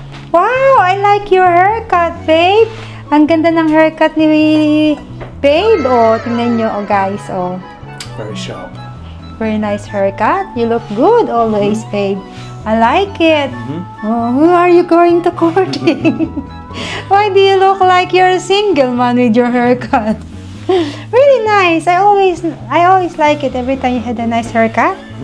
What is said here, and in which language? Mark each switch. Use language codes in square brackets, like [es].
[en] Wow, I like your haircut, babe. [tl] Ang ganda ng haircut ni babe. Oh, tingnan nyo, oh guys, oh. [en] Very sharp. Very nice haircut. You look good always, babe. I like it. Oh, who are you going to courting? Why do you look like you're a single man with your haircut? Really nice. I always like it every time you had a nice haircut.